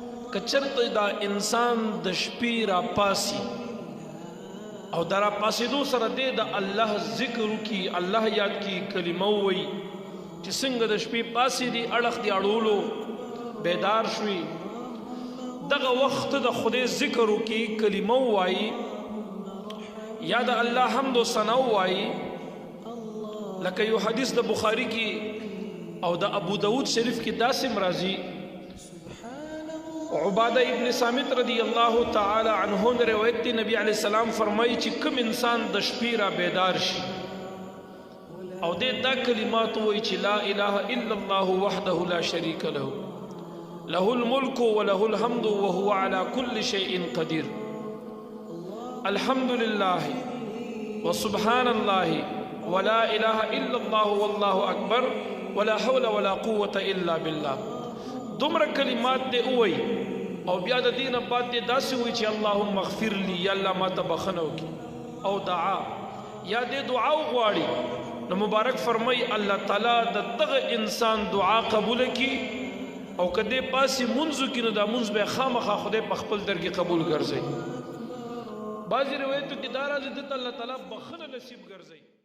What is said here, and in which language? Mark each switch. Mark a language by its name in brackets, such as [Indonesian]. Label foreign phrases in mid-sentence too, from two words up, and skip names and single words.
[Pashto] کچرته دا انسان د شپې را پاسي او دا را پاسېدو سره دی د الله ذکر وکړي، الله یاد کړي، کلمه ووایي چې څنګه د شپې پاسې دي اړخ دې اړولو بیدار شوي، دغه وخت د خدای ذکر وکړي، کلمه ووایي یا د الله حمد و ثنا ووایي. لکه یو حدیث د بخاری کې او د ابو داود شریف کې داسې راځي، عباده ابن صامت رضی الله تعالی عنہ نے روایت دی، نبی علیہ السلام فرمائی چې کوم انسان د شپې را بیدار شي او دې دا کلمات وایي چې [Arabic] لا اله الا الله وحده لا شریک له له الملك وله الحمد وهو على كل شيء قدير، الحمد لله وسبحان الله ولا اله الا الله والله اکبر ولا حول ولا قوة الا بالله. [Pashto] دومره کلمات دې وایي او بیا د دینه بعد دې داسې وایي چې [Arabic] اللهم اغفر لي، [Pashto] یا الله ما ته بخښنه وکړي، او دعا یا دې دعا وغواړي نو مبارک فرمای الله تعالی د دغه انسان دعا قبول کړي، او که دې پاسې منځ کې نو دا منځ به خامخا خدای په خپل درګې قبول ګرځي. بعضې روایتو کې دا راځي دته الله تعالی بخښنه نصیب ګرځي.